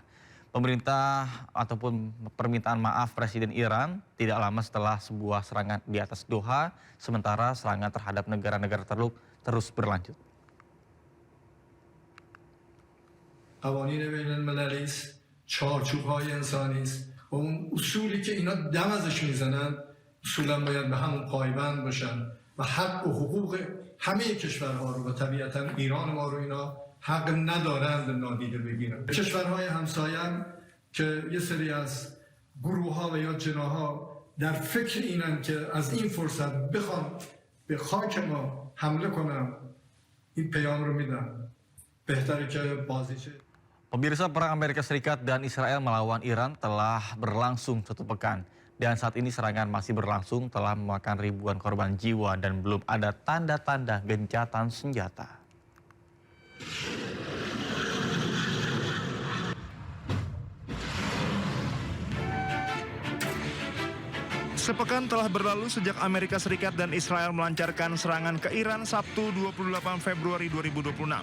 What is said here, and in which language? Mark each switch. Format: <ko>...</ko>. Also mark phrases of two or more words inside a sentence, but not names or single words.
<id>Pemerintah ataupun permintaan maaf Presiden Iran tidak lama setelah sebuah serangan di atas Doha, sementara serangan terhadap negara-negara terus berlanjut.</id> <fa>قوانین بین المللی است، چارچوب‌های انسانی است و اون اصولی که اینا دم ازش میزنن اصولا باید به همون پایبند باشن و حق و حقوق همه کشورها رو و طبیعتا ایران ما رو اینا حق ندارند نادیده بگیرن. کشورهای همسایه که یه سری از گروه‌ها و یا جناح‌ها در فکر اینن که از این فرصت بخوان به خاک ما حمله کنن، این پیام رو میدن. بهتره که بازیچه.</fa> <id>Pemirsa, perang Amerika Serikat dan Israel melawan Iran telah berlangsung 1 pekan. Dan saat ini serangan masih berlangsung, telah memakan ribuan korban jiwa dan belum ada tanda-tanda gencatan senjata. Sepekan telah berlalu sejak Amerika Serikat dan Israel melancarkan serangan ke Iran Sabtu 28 Februari 2026.</id>